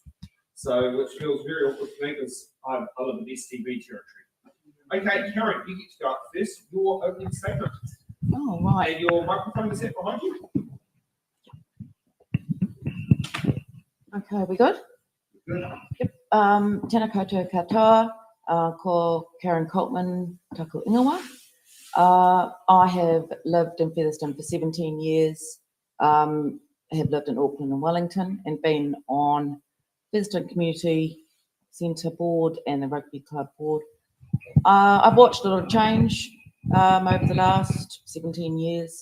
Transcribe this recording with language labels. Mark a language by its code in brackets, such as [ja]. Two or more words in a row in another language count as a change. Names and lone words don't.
[en] So, which feels very awkward for me because I live in STV territory. Okay, Karen, you get to go up first. Your opening statement. Oh, right. And your microphone is set behind you. Okay, we good? Good. Yep. [mi] Tēnā koutou katoa, ko Karen Coltman, taku ingoa. [en] I have lived in Featherston for 17 years. I have lived in Auckland and Wellington and been on Featherston Community Centre Board and the Rugby Club Board. I've watched a lot of change over the last 17 years.